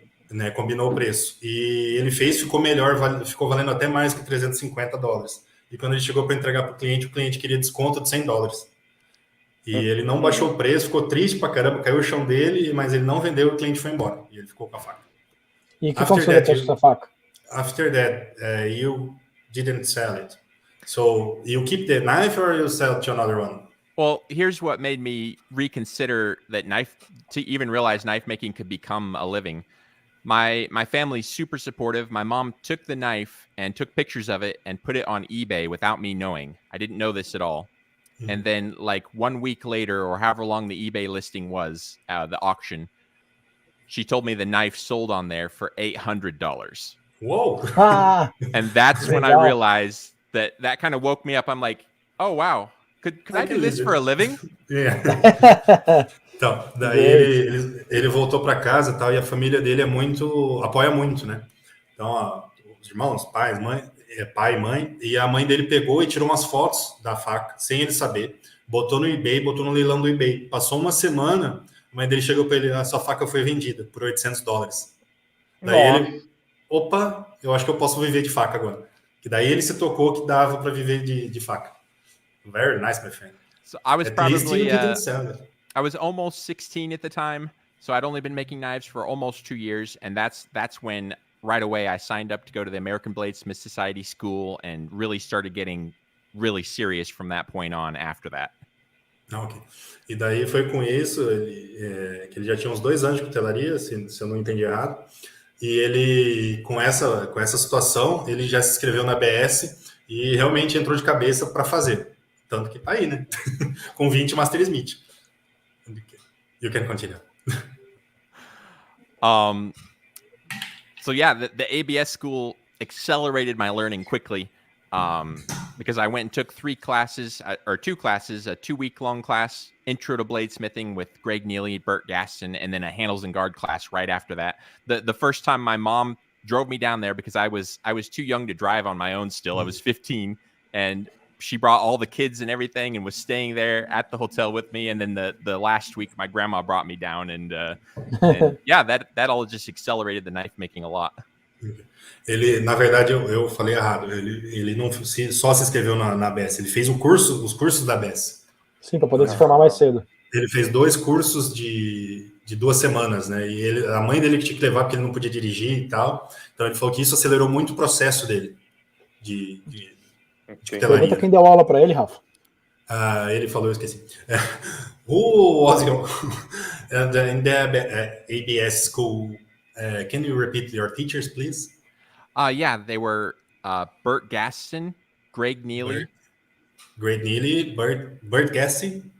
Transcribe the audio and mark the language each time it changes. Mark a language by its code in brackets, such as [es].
[pt] Né, combinou o preço. E ele fez, ficou melhor, ficou valendo até mais que $350. E quando ele chegou para entregar para o cliente queria desconto de $100. E ele não baixou o preço, ficou triste pra caramba, caiu o chão dele, mas ele não vendeu e o cliente foi embora. E ele ficou com a faca. E o que aconteceu depois com essa faca? [en] After that, you didn't sell it. So you keep the knife or you sell it to another one? Well, here's what made me reconsider that to even realize knife making could become a living. My family's super supportive. My mom took the knife and took pictures of it and put it on eBay without me knowing. I didn't know this at all. Mm-hmm. And then like 1 week later, or however long the eBay listing was, the auction, she told me the knife sold on there for $800. Whoa. And that's when I realized that kind of woke me up. I'm like, oh, wow. Could I do this for a living? Yeah. [pt] Então, daí ele voltou para casa, tal, e a família dele apoia muito, né? Então, os irmãos, pai e mãe, e a mãe dele pegou e tirou umas fotos da faca, sem ele saber, botou no eBay, botou no leilão do eBay. Passou uma semana, a mãe dele chegou para ele, a sua faca foi vendida por $800. Daí ele, opa, eu acho que eu posso viver de faca agora. Que daí ele se tocou que dava para viver de faca. [en] Very nice, my friend. So I was probably I was almost 16 at the time, so I'd only been making knives for almost 2 years, and that's when right away I signed up to go to the American Bladesmith Society school and really started getting really serious from that point on after that. Ok. [pt] E daí foi com isso, que ele já tinha uns 2 anos de cutelaria, se eu não entendi errado, e ele, com essa situação, ele já se inscreveu na BS e realmente entrou de cabeça para fazer. Tanto que tá aí, né? Com 20 Master Smith. [en] You can continue. So yeah, the ABS school accelerated my learning quickly because I went and took 2 classes, a 2-week-long class, Intro to Bladesmithing with Greg Neely, Bert Gaston, and then a Handles and Guard class right after that. The first time my mom drove me down there because I was too young to drive on my own still. I was 15, and she brought all the kids and everything and was staying there at the hotel with me. And then the last week, my grandma brought me down, and yeah, that all just accelerated the knife making a lot. [pt] Ele, na verdade, eu falei errado. Ele não só se inscreveu na ABS, ele fez os cursos da ABS. Sim, para poder se formar mais cedo. Ele fez 2 cursos de 2 semanas, né? E a mãe dele que tinha que levar porque ele não podia dirigir e tal. Então ele falou que isso acelerou muito o processo dele de Pergunta quem deu aula para ele, Rafa. Ele falou, eu esqueci. [en] Who was in the ABS school? Can you repeat your teachers, please? Yeah, they were Bert Gaston, Greg Neely. Bert Gaston?